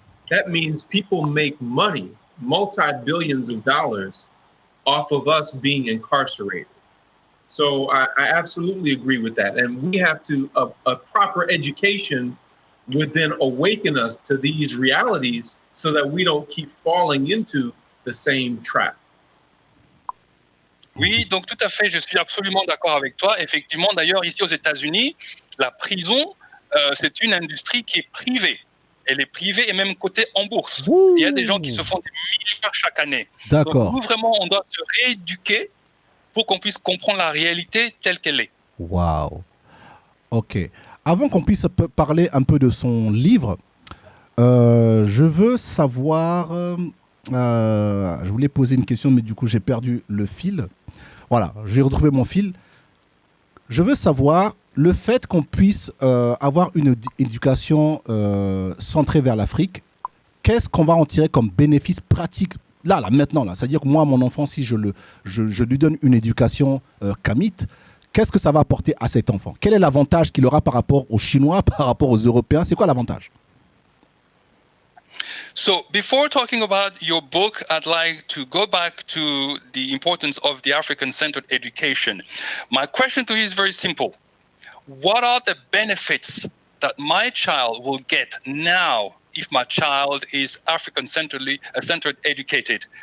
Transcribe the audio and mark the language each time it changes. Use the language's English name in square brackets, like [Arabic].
[English] That means people make money, multi-billions of dollars, off of us being incarcerated. So I absolutely agree with that. And we have to, a proper education would then awaken us to these realities so that we don't keep falling into the same trap. [French] Oui, donc tout à fait, je suis absolument d'accord avec toi. Effectivement, d'ailleurs, ici aux États-Unis, la prison, c'est une industrie qui est privée. Elle est privée et même cotée en bourse. Ouh. Il y a des gens qui se font des milliards chaque année. D'accord. Donc nous, vraiment, on doit se rééduquer pour qu'on puisse comprendre la réalité telle qu'elle est. Waouh. Ok. Avant qu'on puisse parler un peu de son livre, je veux savoir... je voulais poser une question, mais du coup, j'ai perdu le fil. Voilà, j'ai retrouvé mon fil. Je veux savoir le fait qu'on puisse avoir une éducation centrée vers l'Afrique. Qu'est-ce qu'on va en tirer comme bénéfice pratique là, maintenant là. C'est-à-dire que moi, mon enfant, si je lui donne une éducation kamite, qu'est-ce que ça va apporter à cet enfant? Quel est l'avantage qu'il aura par rapport aux Chinois, par rapport aux Européens? C'est quoi l'avantage? [English] So before talking about your book, I'd like to go back to the importance of the African-centered education. My question to you is very simple. What are the benefits that my child will get now if my child is African-centered educated?